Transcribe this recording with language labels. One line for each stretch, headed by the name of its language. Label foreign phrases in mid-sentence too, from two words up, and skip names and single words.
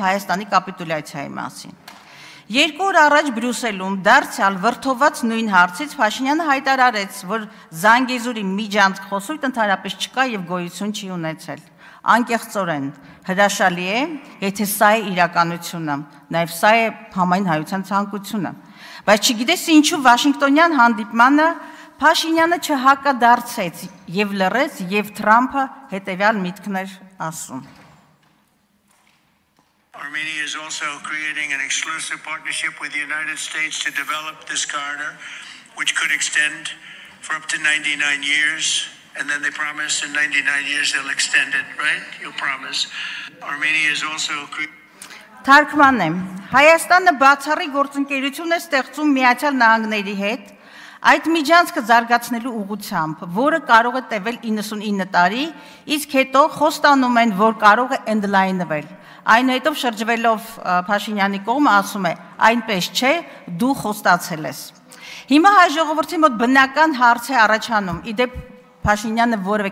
Armenian: Հայաստանի կապիտուլյացիայի մասին։ 2 օր առաջ Բրյուսելում դարձյալ վրթոված նույն հարցից Փաշինյանը հայտարարեց, որ Զանգեզուրի միջանցք խոսույթ ընդհանրապես չկա եւ գոյություն չի ունեցել։ Անկեղծորեն հրաշալի է, եթե սա է իրականությունը, նաեւ սա է համայն հայության ցանկությունը։ Բայց չգիտես ինչու Վաշինգտոնյան հանդիպմանը Փաշինյանը չհակադարձեց եւ լռեց եւ Թրամփը հետեւյալ միտքներ ասում։
English: Armenia is also creating an exclusive partnership with the United States to develop this corridor, which could extend for up to 99 years. And then they promise in 99 years they'll extend it, right? You promise. Armenia is also
Armenian: Թարգմանեմ, Հայաստանը բացառիկ գործընկերություն է ստեղծում Միացյալ Նահանգների հետ, այդ միջանցքը զարգացնելու ուղղությամբ, որը կարող է տևել 99 տարի, իսկ հետո խոստանում են, որ կարող է ընդլայնվել։ Այնուհետև շրջվելով Փաշինյանի կողմը ասում է, այնպես չէ, դու խոստացել ես։ Հիմա հայ ժողովրդի մոտ բնական հարց է առաջանում, իդեպ Փաշինյանը որևէ